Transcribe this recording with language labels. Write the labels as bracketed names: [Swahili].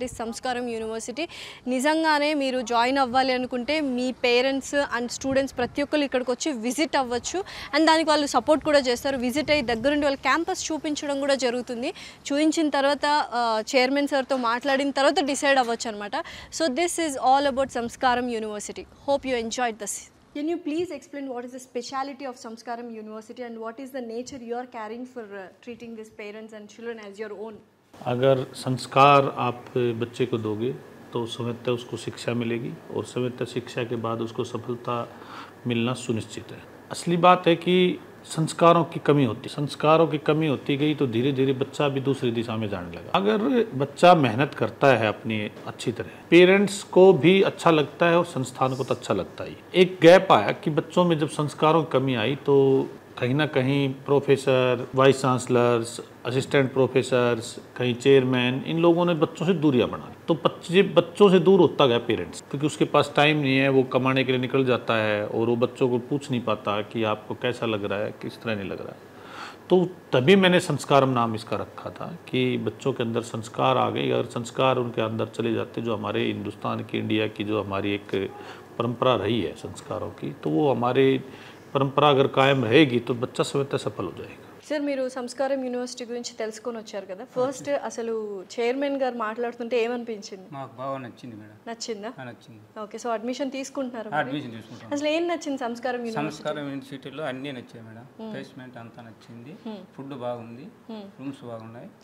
[English] That is Samskaram university. [Telugu] నిజంగానే మీరు జాయిన్ అవ్వాలి అనుకుంటే మీ పేరెంట్స్ అండ్ స్టూడెంట్స్ ప్రతి ఒక్కరు ఇక్కడికి వచ్చి విజిట్ అవ్వచ్చు అండ్ దానికి వాళ్ళు సపోర్ట్ కూడా చేస్తారు. విజిట్ అయ్యి దగ్గరుండి వాళ్ళ క్యాంపస్ చూపించడం కూడా జరుగుతుంది. చూపించిన తర్వాత చైర్మన్ సార్తో మాట్లాడిన తర్వాత డిసైడ్ అవ్వచ్చు అనమాట. [English] So this is all about Samskaram university. Hope you enjoyed this. Can you please explain what is the speciality of Samskaram University and what is the nature you are carrying for treating these parents and children as your own? [Hindi] अगर संस्कार आप बच्चे को दोगे तो समझते उसको शिक्षा मिलेगी और समझते शिक्षा के बाद उसको सफलता मिलना सुनिश्चित है. असली बात है कि संस्कारों की कमी होती, संस्कारों की कमी होती गई तो धीरे धीरे बच्चा भी दूसरी दिशा में जाने लगा. अगर बच्चा मेहनत करता है अपनी अच्छी तरह, पेरेंट्स को भी अच्छा लगता है और संस्थान को तो अच्छा लगता ही. एक गैप आया कि बच्चों में जब संस्कारों की कमी आई तो कहीं ना कहीं professor, vice chancellors, assistant professors, कहीं चेयरमैन, इन लोगों ने बच्चों से दूरियां बना ली. तो बच्चों से दूर होता गया पेरेंट्स, क्योंकि उसके पास टाइम नहीं है, वो कमाने के लिए निकल जाता है और वो बच्चों को पूछ नहीं पाता कि आपको कैसा लग रहा है, किस तरह नहीं लग रहा है. तो तभी मैंने संस्कारम नाम इसका रखा था कि बच्चों के अंदर संस्कार आ गए. अगर संस्कार उनके अंदर चले जाते, जो हमारे हिंदुस्तान की, इंडिया की जो हमारी एक परंपरा रही है संस्कारों की, तो वो हमारे परंपरा अगर कायम रहेगी तो बच्चा समय तक सफल हो जाएगा. [Telugu] సార్ మీరు సంస్కారం యూనివర్సిటీ గురించి తెలుసుకొని వచ్చారు కదా, ఫస్ట్ అసలు చైర్మన్ గారు మాట్లాడుతుంటే ఏమనిపించింది? మాకు బాగా నచ్చింది మేడం. నచ్చిందా? నచ్చింది. ఓకే, సో అడ్మిషన్ తీసుకుంటున్నారు. అడ్మిషన్ తీసుకుంటాం. అసలు ఏం నచ్చింది సంస్కారం యూనివర్సిటీ? సంస్కారం యూనివర్సిటీలో అన్నీ నచ్చాయి మేడం. ప్లేస్మెంట్ అంతా నచ్చింది, ఫుడ్ బాగుంది, రూమ్స్ బాగున్నాయి.